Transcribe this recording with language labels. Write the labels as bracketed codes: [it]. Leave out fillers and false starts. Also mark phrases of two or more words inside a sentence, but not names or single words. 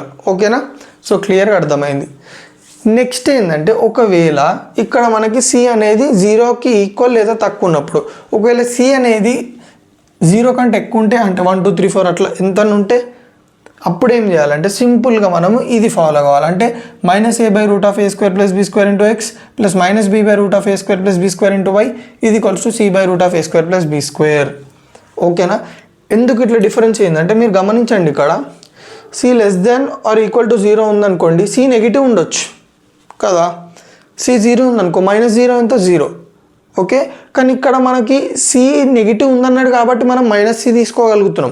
[te] ఓకేనా, [en] so clearగా [te] అర్థమైంది. నెక్స్ట్ ఏంటంటే ఒకవేళ ఇక్కడ మనకి c అనేది 0కి ఈక్వల్ లేదా తక్కువ ఉన్నప్పుడు, ఒకవేళ c అనేది 0 కంటే ఎక్కువ ఉంటే అంటే 1 2 3 4 అట్లా ఎంత ఉంటే అప్పుడు ఏం చేయాలంటే సింపుల్గా మనము ఇది ఫాలో కావాలి. అంటే -a/√a² + b² x + -b/√a² + b² y c/√a² + b². ఓకేనా, ఎందుకు ఇట్లా డిఫరెన్స్ ఏంటంటే మీరు గమనించండి, ఇక్కడ c <= 0 ఉందనుకోండి, c నెగిటివ్ ఉండొచ్చు కదా, c 0 ఉందనుకో, -0 ఎంత 0. ఓకే, కానీ ఇక్కడ మనకి c నెగిటివ్ ఉందన్నాడు కాబట్టి మనం -c తీసుకోగలుగుతున్నాం.